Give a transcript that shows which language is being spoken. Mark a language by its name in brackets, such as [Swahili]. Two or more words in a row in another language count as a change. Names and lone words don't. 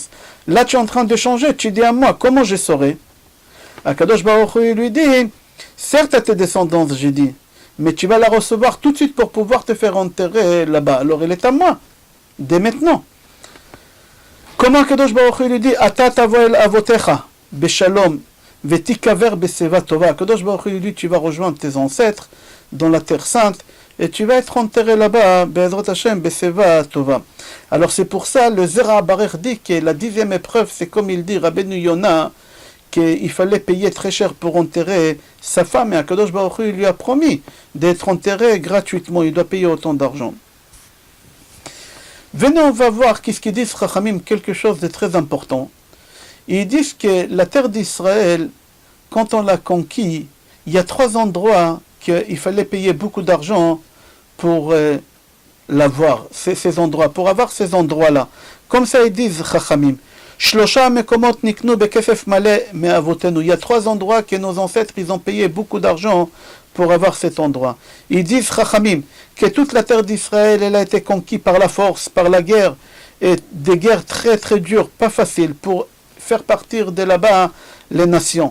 [French] Là tu es en train de changer, tu dis à moi, comment je saurai? [Hebrew] הקדוש ברוך הוא [French] lui dit, certes à tes descendants j'ai dit, mais tu vas la recevoir tout de suite pour pouvoir te faire enterrer là-bas. Alors elle est à moi, dès maintenant. Comment [Hebrew] הקדוש ברוך הוא [French] lui dit, [Hebrew] אתה תבוא אל אבותיך, בשלום, ותיקבר בשיבה טובה. הקדוש ברוך הוא [French] lui dit, tu vas rejoindre tes ancêtres dans la terre sainte, et tu vas être enterré là-bas, [Hebrew] בעזרת השם, בשיבה טובה. [French] Alors c'est pour ça, le Zera Barer dit que la 10e épreuve, c'est comme il dit, Rabbeinu Yonah, qu'il fallait payer très cher pour enterrer sa femme, et [Hebrew] הקדוש ברוך הוא [French] lui a promis d'être enterré gratuitement, il doit payer autant d'argent. Venez, on va voir qu'est-ce qu'ils disent Chachamim, quelque chose de très important. Ils disent que la terre d'Israël, quand on l'a conquis, il y a 3 endroits qu'il fallait payer beaucoup d'argent pour l'avoir, ces endroits, pour avoir ces endroits-là. Comme ça ils disent Chachamim. [Hebrew] שלושה מקומות נקנו בכסף מלא מאבותינו. [French] Il y a 3 endroits que nos ancêtres ils ont payé beaucoup d'argent pour avoir cet endroit. Ils disent Chachamim que toute la terre d'Israël elle a été conquise par la force, par la guerre, et des guerres très très dures, pas faciles, pour faire partir de là-bas les nations.